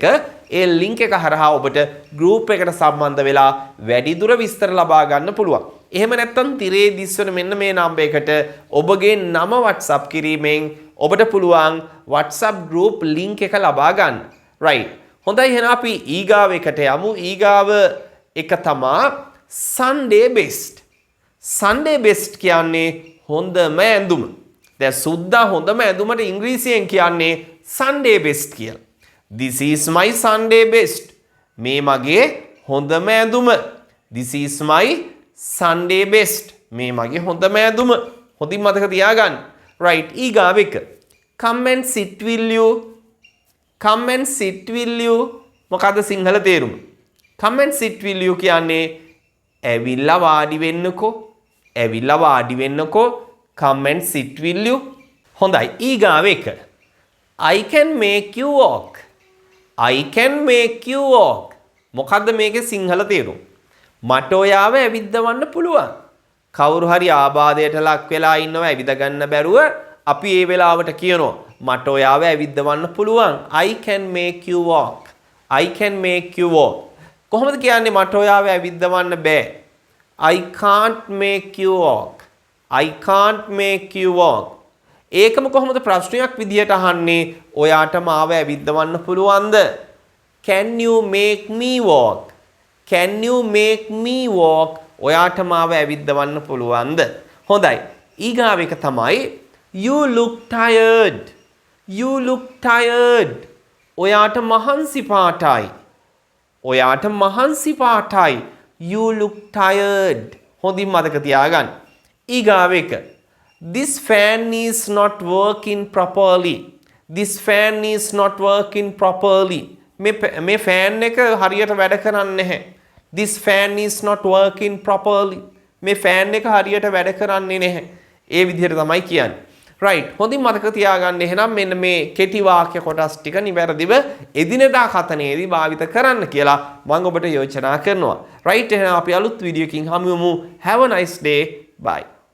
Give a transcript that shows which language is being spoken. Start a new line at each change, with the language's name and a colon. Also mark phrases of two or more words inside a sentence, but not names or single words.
Sinhala: ඒ link එක හරහා ඔබට group එකට සම්බන්ධ වෙලා වැඩිදුර විස්තර ලබා ගන්න පුළුවන්. එහෙම නැත්නම් තිරේ දිස්වන මෙන්න මේ නම්බර් එකට ඔබගේ නම WhatsApp කිරීමෙන් ඔබට පුළුවන්
English: WhatsApp group link
Sinhala: එක ලබා ගන්න. right. හොඳයි එහෙනම් අපි ඊගාව එකට යමු. ඊගාව එක තමයි
English: Sunday best. Sunday best
Sinhala: කියන්නේ හොඳම ඇඳුම. දැන් සුද්දා හොඳම ඇඳුමට ඉංග්‍රීසියෙන් කියන්නේ
English: Sunday best
Sinhala: කියලා.
English: This is my Sunday best.
Sinhala: මේ මගේ හොඳම ඇඳුම.
English: This is my Sunday best.
Sinhala: මේ මගේ හොඳම ඇඳුම. හොඳින් මතක තියාගන්න. right. ඊගාව එක.
English: Come and sit will you? Come and sit will you?
Sinhala: මොකද්ද සිංහල තේරුම?
English: Come and sit will you
Sinhala: කියන්නේ ඇවිල්ලා වාඩි වෙන්නකෝ. ඇවිල්ලා වාඩි වෙන්නකෝ.
English: Come and sit will you?
Sinhala: හොඳයි. ඊගාව එක.
English: I can make you walk. I can make you walk.
Sinhala: මොකද්ද මේකේ සිංහල තේරුම? මට ඔයාව ඇවිද්දවන්න පුළුවන්. කවුරු හරි ආබාධයට ලක් වෙලා ඉන්නව ඇවිද ගන්න බැරුව අපි ඒ වෙලාවට කියනවා මට ඔයාව ඇවිද්දවන්න පුළුවන්.
English: I can make you walk. I can make you walk.
Sinhala: කොහොමද කියන්නේ මට ඔයාව ඇවිද්දවන්න බෑ?
English: I can't make you walk. I can't make you walk.
Sinhala: ඒකම කොහොමද ප්‍රශ්නයක් විදියට අහන්නේ? ඔයාට මාව ඇවිද්දවන්න පුළුවන්ද?
English: Can you make me walk? Can you make me walk?
Sinhala: ඔයාට මාව ඇවිද්දවන්න පුළුවන්ද? හොඳයි. ඊගාව එක තමයි
English: you look tired. You look tired.
Sinhala: ඔයාට මහන්සි පාටයි. ඔයාට මහන්සි පාටයි.
English: You look tired.
Sinhala: හොඳින් මතක තියාගන්න. ඊගාව එක
English: this fan is not working properly. This fan is not working properly.
Sinhala: මේ ෆෑන් එක හරියට වැඩ කරන්නේ නැහැ.
English: This fan is not working properly.
Sinhala: මේ ෆෑන් එක හරියට වැඩ කරන්නේ නැහැ. ඒ විදිහට තමයි කියන්නේ. right. හොඳින් මතක තියාගන්න එහෙනම් මෙන්න මේ කෙටි වාක්‍ය කොටස් ටික නිවැරදිව එදිනෙදා කතනයේදී භාවිත කරන්න කියලා මම ඔබට යෝජනා කරනවා. right. එහෙනම් අපි අලුත් වීඩියෝ එකකින් හමු වෙමු.
English: have a nice day. Bye.